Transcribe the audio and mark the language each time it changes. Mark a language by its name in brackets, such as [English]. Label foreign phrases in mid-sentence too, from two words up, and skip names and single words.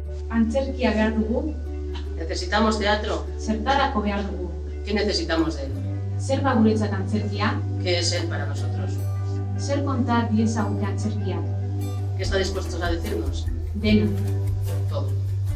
[Basque] Antzerkia behar dugu, [Spanish] Necesitamos teatro. [Basque] zertarako behar dugu. [Spanish] ¿Qué necesitamos de él? [Basque] Zer da guretzat antzerkia? [Spanish] ¿Qué es él para nosotros? [Basque] Zer konta diezagute antzerkia? [Spanish] ¿Qué está dispuesto a decirnos? [Basque] Dena. [Spanish] Todo.